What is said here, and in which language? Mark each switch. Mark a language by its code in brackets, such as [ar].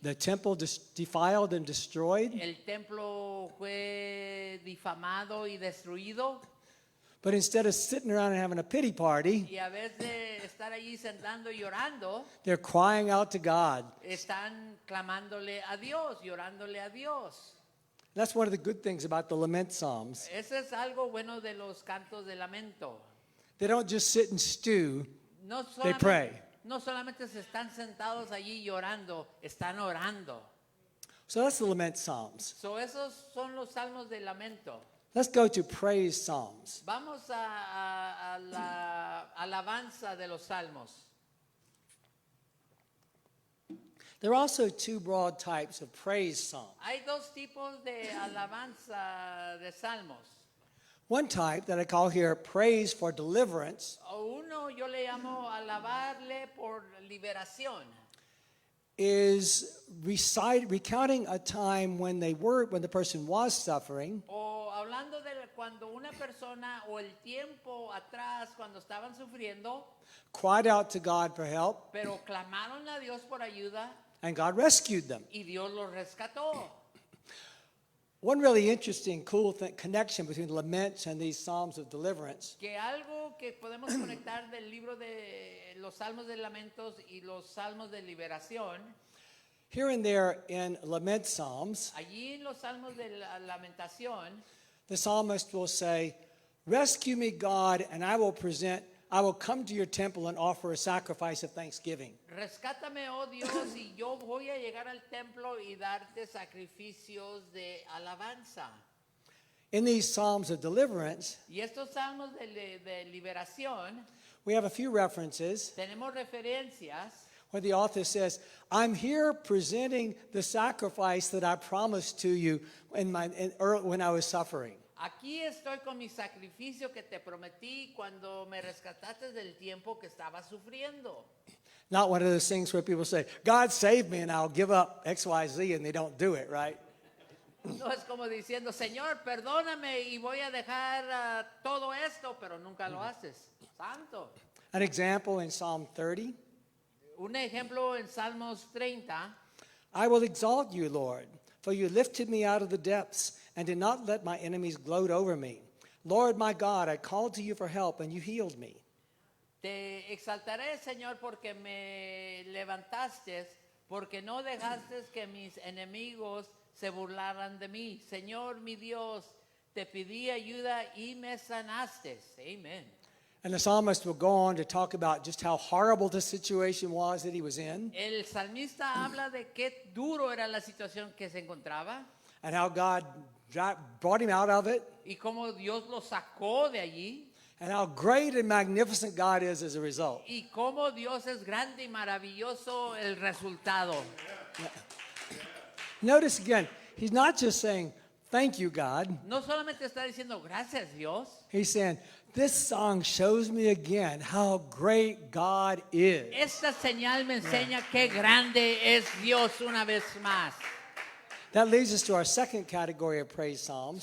[en] the temple defiled and destroyed. [es] El templo fue difamado y destruido. [en] But instead of sitting around and having a pity party, [es] Y a vez de estar allí sentando y llorando, [en] they're crying out to God. [es] están clamándole a Dios, llorándole a Dios. [en] That's one of the good things about the lament psalms. [es] Eso es algo bueno de los cantos de lamento. [en] They don't just sit and stew, [es] No [en] they pray. [es] no solamente se están sentados allí llorando, están orando. [en] So that's the lament psalms. [es] So, esos son los salmos de lamento. [en] Let's go to praise psalms. [es] Vamos a la alabanza de los salmos. [en] There are also two broad types of praise psalms. [es] Hay dos tipos de alabanza de salmos. [en] One type that I call here praise for deliverance [es] Uno yo le llamo alabarle por liberación. [en] is recounting a time when the person was suffering, [es] O hablando de cuando una persona o el tiempo atrás cuando estaban sufriendo, [en] cried out to God for help, [es] pero clamaron a Dios por ayuda [en] and God rescued them. [es] y Dios los rescató. [en] one really interesting, cool connection between laments and these Psalms of deliverance [es] que algo que podemos conectar del libro de los Salmos de Lamentos y los Salmos de Liberación, [en] here and there in lament Psalms, [es] allí en los Salmos de la Lamentación, [en] the psalmist will say, "Rescue me, God, and I will come to your temple and offer a sacrifice of thanksgiving." [es] rescátame, oh Dios, y yo voy a llegar al templo y darte sacrificios de alabanza. [en] In these Psalms of deliverance, [es] Y estos Salmos de liberación, [en] we have a few references [es] tenemos referencias [en] where the author says, "I'm here presenting the sacrifice that I promised to you when I was suffering." [es] Aquí estoy con mi sacrificio que te prometí cuando me rescataste del tiempo que estaba sufriendo. [en] Not one of those things where people say, "God save me and I'll give up XYZ," and they don't do it, right? [es] No es como diciendo, Señor, perdóname y voy a dejar todo esto, pero nunca lo haces. Santo. [en] An example in Psalm 30, [es] Un ejemplo en Salmos 30. [en] "I will exalt you, Lord, for you lifted me out of the depths and did not let my enemies gloat over me. Lord my God, I called to you for help and you healed me." [es] Te exaltaré, Señor, porque me levantaste, porque no dejaste que mis enemigos se burlaran de mí. Señor, mi Dios, te pedí ayuda y me sanaste. Amen. [en] And the psalmist will go on to talk about just how horrible the situation was that he was in [es] El salmista habla de qué duro era la situación que se encontraba [en] and how God brought him out of it [es] y cómo Dios lo sacó de allí [en] and how great and magnificent God is as a result. [es] y cómo Dios es grande y maravilloso el resultado. [en] Notice again, he's not just saying, "Thank you, God." [es] No solamente está diciendo gracias Dios, [en] He's saying, "This song shows me again how great God is." [es] esta señal me enseña qué grande es Dios una vez más. [en] That leads us to our second category of praise psalms.